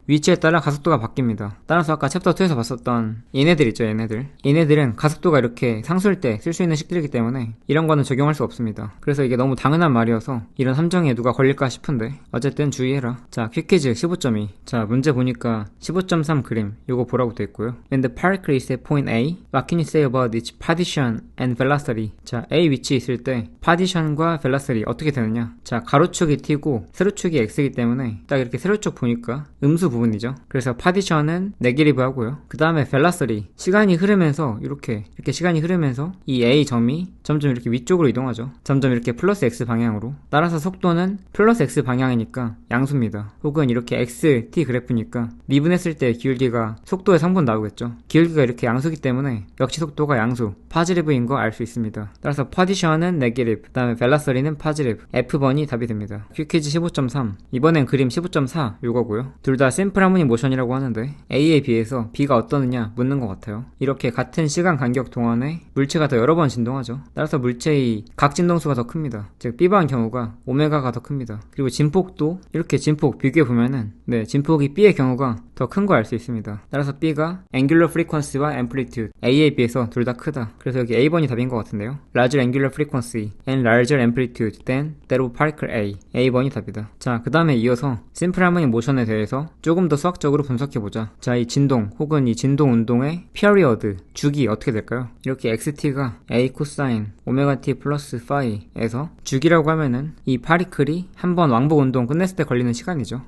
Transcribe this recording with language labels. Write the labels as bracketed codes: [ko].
[ko] 위치에 따라 가속도가 바뀝니다. 따라서 아까 챕터 2에서 봤었던 얘네들 있죠, 얘네들은 가속도가 이렇게 상수일 때 쓸 수 있는 식들이기 때문에 이런 거는 적용할 수 없습니다. 그래서 이게 너무 당연한 말이어서 이런 함정에 누가 걸릴까 싶은데 어쨌든 주의해라. 자, 퀴퀴즈 15.2. 자, 문제 보니까 15.3 그림 요거 보라고 돼 있고요. [en] When the particle is at point A, what can you say about its position and velocity? [ko] 자, A 위치에 있을 때 position과 velocity 어떻게 되느냐. 자, 가로축이 t고 세로축이 x이기 때문에 딱 이렇게 세로축 보니까 음수 부분이죠. 그래서 position은 네게티브 하고요. 그 다음에 velocity, 시간이 흐르면서 이렇게 시간이 흐르면서 이 A 점이 점점 이렇게 위쪽으로 이동하죠. 점점 이렇게 플러스 x 방향으로. 따라서 속도는 플러스 x 방향이니까 양수입니다. 혹은 이렇게 xt 그래프니까 미분했을 때 기울기가 속도의 성분 나오겠죠. 기울기가 이렇게 양수기 때문에 역시 속도가 양수, 파지티브인 거 알 수 있습니다. 따라서 position은 네게티브, 그 다음에 velocity는 파지티브. F번이 답이 됩니다. 퀴퀴즈 15.3. 이번엔 그림 15.4 요거고요. 둘 다 심플 하모니 모션이라고 하는데 A에 비해서 B가 어떠느냐 묻는 것 같아요. 이렇게 같은 시간 간격 동안에 물체가 더 여러 번 진동하죠. 따라서 물체의 각 진동수가 더 큽니다. 즉 B방 경우가 오메가가 더 큽니다. 그리고 진폭도 이렇게 진폭 비교해보면은 진폭이 B의 경우가 더 큰 거 알 수 있습니다. 따라서 B가 angular frequency와 amplitude A에 비해서 둘 다 크다. 그래서 여기 A번이 답인 것 같은데요. [en] larger angular frequency and larger amplitude than that of particle A. [ko] A번이 답이다. 자, 그 다음에 이어서 심플 하모니 모션에 대해서 조금 더 수학적으로 분석해보자. 자, 이 진동 혹은 이 진동 운동의 period, 주기 어떻게 될까요? 이렇게 xt가 A 코사인 오메가 t 플러스 파이에서 주기라고 하면은 이 파리클이 한번 왕복 운동 끝냈을 때 걸리는 시간이죠.